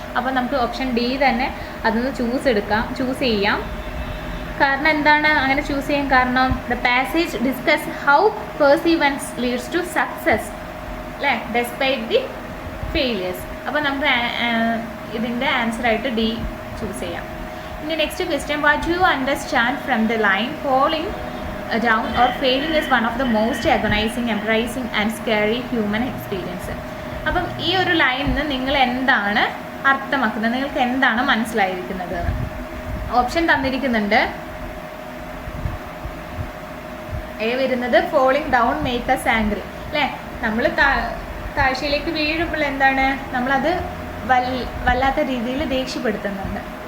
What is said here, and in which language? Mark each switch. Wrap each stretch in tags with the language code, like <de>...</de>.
<ml>അപ്പോൾ നമുക്ക് option D തന്നെ അതൊന്ന് ചൂസ് ചെയ്യാം. കാരണം എന്താണ് അങ്ങനെ ചൂസ് ചെയ്യാൻ കാരണം,</ml> <en>The passage discuss how perseverance leads to success അല്ലേ, despite the failures.</en> <ml>അപ്പോൾ നമുക്ക് ഇതിൻ്റെ ആൻസറായിട്ട് ഡി ചൂസ് ചെയ്യാം.</ml> <en>ഇനി next question, what you understand from the line falling down or failing is one of the most agonizing, embarrassing and scary human experience.</en> <ml>അപ്പം ഈ ഒരു ലൈനിൽ നിന്ന് നിങ്ങൾ എന്താണ് അർത്ഥമാക്കുന്നത്, നിങ്ങൾക്ക് എന്താണ് മനസ്സിലായിരിക്കുന്നത്? ഓപ്ഷൻ തന്നിരിക്കുന്നുണ്ട്. എ വരുന്നത്</ml> <en>falling down make us angry</en> <ml>അല്ലേ. നമ്മൾ താഴ്ചയിലേക്ക് വീഴുമ്പോൾ എന്താണ്, നമ്മളത് വല്ലാത്ത രീതിയിൽ ദേഷ്യപ്പെടുത്തുന്നുണ്ട്.</ml>